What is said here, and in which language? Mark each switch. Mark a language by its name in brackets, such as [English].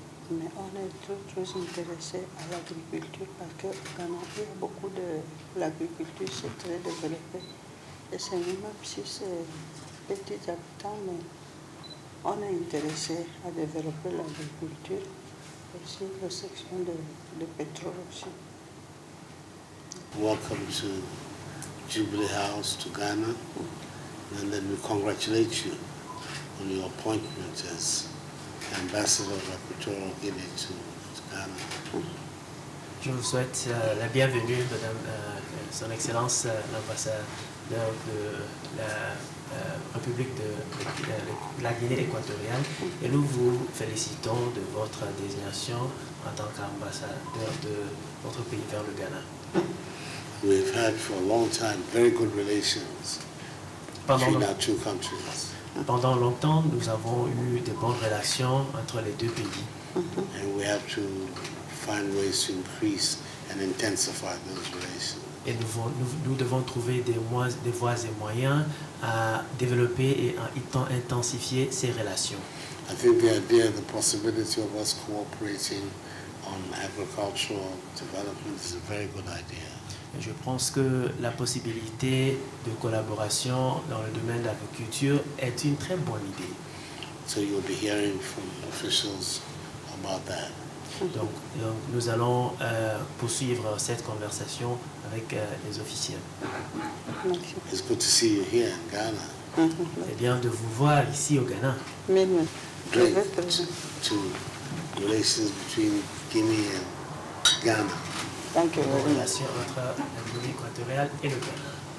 [French] Mais on est trop intéressé à l'agriculture parce qu'au Ghana, il y a beaucoup de l'agriculture, c'est très développé. Et c'est même si c'est petit habitants, mais on est intéressé à développer l'agriculture, aussi la section de pétrole aussi. [English] Welcome to Jubilee House to Ghana, and then we congratulate you on your appointment as Ambassador of Equatorial Guinea to Ghana. [French] Je vous souhaite la bienvenue, Madame Son Excellence l'ambassadeur de la République de la Guinée équatoriale, et nous vous félicitons de votre désignation en tant qu'ambassadeur de votre pays vers le Ghana. [English] We've had for a long time very good relations between our two countries. [French] Pendant longtemps, nous avons eu de bonnes relations entre les deux pays. [English] And we have to find ways to increase and intensify those relations. [French] Et nous devons trouver des voies et moyens à développer et à intensifier ces relations. [English] I think the idea, the possibility of us cooperating on agricultural development is a very good idea. [French] Je pense que la possibilité de collaboration dans le domaine de l'agriculture est une très bonne idée. [English] So you'll be hearing from officials about that. [French] Donc nous allons poursuivre cette conversation avec les officiels. [English] It's good to see you here in Ghana. [French] C'est bien de vous voir ici au Ghana. [English] Great to relations between Guinea and Ghana. Thank you very much. [French] Relation entre la Guinée équatoriale et le Ghana.